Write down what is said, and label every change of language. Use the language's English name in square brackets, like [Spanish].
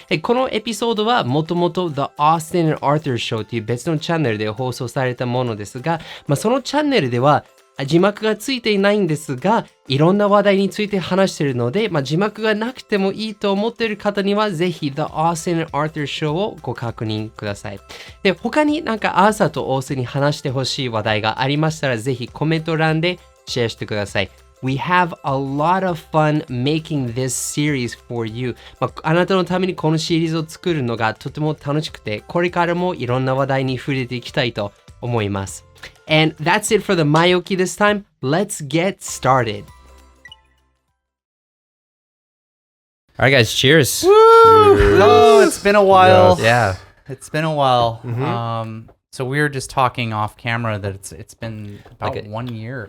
[Japanese] このエピソードはもともと The Austin and Arthur Show という別のチャンネルで放送されたものですが、そのチャンネルでは字幕がついていないんですが、いろんな話題について話しているので、字幕がなくてもいいと思っている方にはぜひ The Austin and Arthur Show をご確認ください。で、他にアーサーとオースに話してほしい話題がありましたら、ぜひコメント欄でシェアしてください。 [English] We have a lot of fun making this series for you. [Japanese] あなたのためにこのシリーズを作るのがとても楽しくて、これからもいろんな話題に触れていきたいと思います。 [English] And that's it for the 前置き this time. Let's get started. Alright guys, cheers. Woo! Oh, it's been a while. Yes. Yeah. It's been a while. Mm-hmm. So we were just talking off camera that it's been about 1 year.